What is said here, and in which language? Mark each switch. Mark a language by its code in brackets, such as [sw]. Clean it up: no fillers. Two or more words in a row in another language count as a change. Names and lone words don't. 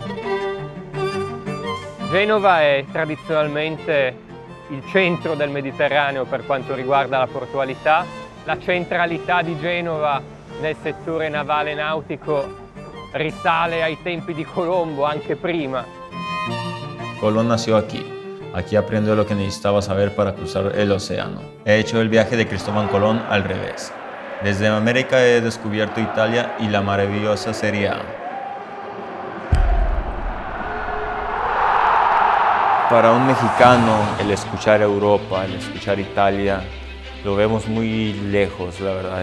[it] Genova è tradizionalmente il centro del Mediterraneo per quanto riguarda la portualità. La centralità di Genova nel settore navale nautico risale ai tempi di Colombo, anche prima. [es] Colón nació aquí. Aquí aprendió lo que necesitaba saber para cruzar el océano. He hecho el viaje de Cristóbal Colón al revés. Desde América he descubierto Italia y la maravillosa Serie A. Para un mexicano, el escuchar Europa, el escuchar Italia, lo vemos muy lejos, la verdad.